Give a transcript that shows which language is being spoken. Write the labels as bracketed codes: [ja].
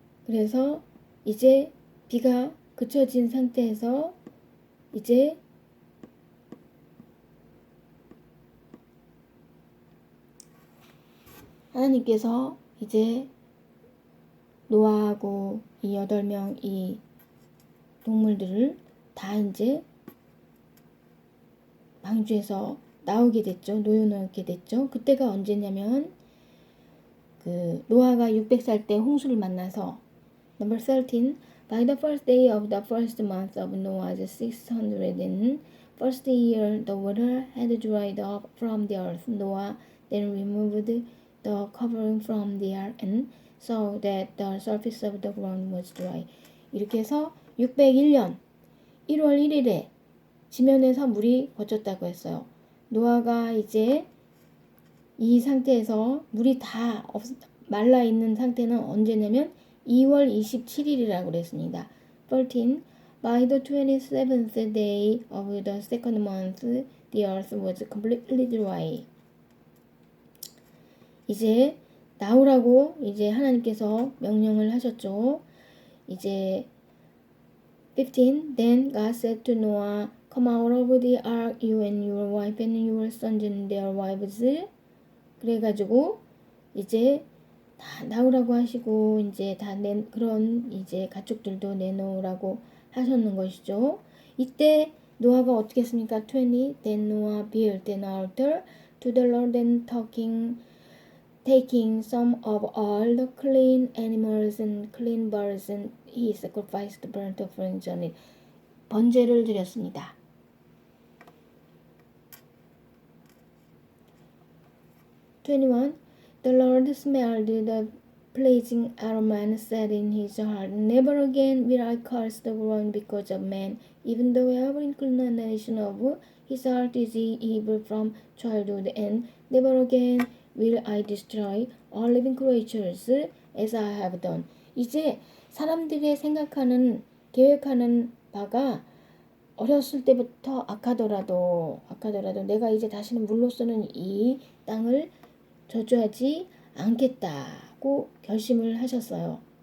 [ko] 그래서 이제 비가 그쳐진 상태에서 이제 하나님께서 이제 노아하고 이 8명 이 동물들을 다 이제 방주에서 나오게 됐죠. 놓여놓게 됐죠. 그때가 언제냐면 그 노아가 600살 때 홍수를 만나서 [en] Number 13. By the first day of the first month of Noah's 601st year, the water had dried up from the earth. Noah then removed the covering from the ark and saw that the surface of the ground was dry. [ko] 이렇게 해서 601년 1월 1일에 지면에서 물이 거쳤다고 했어요. 노아가 이제 이 상태에서 물이 다 말라 있는 상태는 언제냐면 2월 27일이라고 그랬습니다. [en] 13. By the 27th day of the second month, the earth was completely dry. [ko] 이제 나오라고 이제 하나님께서 명령을 하셨죠. 이제 15. [en] Then God said to Noah, Come out of the ark, you and your wife and your sons and their wives. [ko] 그래가지고 이제 다 나오라고 하시고 이제 다 그런 이제 가축들도 내놓으라고 하셨는 것이죠. 이때 노아가 어떻게 했습니까? [en] 20. Then Noah built an altar to the Lord and taking some of all the clean animals and clean birds, and he sacrificed burnt offerings on it. [ko] 번제를 드렸습니다. [en] 21. The Lord smelled the pleasing aroma and said in his heart, Never again will I curse the ground because of man, even though every inclination of his heart is evil from childhood, and never again will I destroy all living creatures as I have done. [ko] 이제 사람들의 생각하는, 계획하는 바가 어렸을 때부터 악하더라도 내가 이제 다시는 물로서는 이 땅을 저주하지 않겠다고 결심을 하셨어요.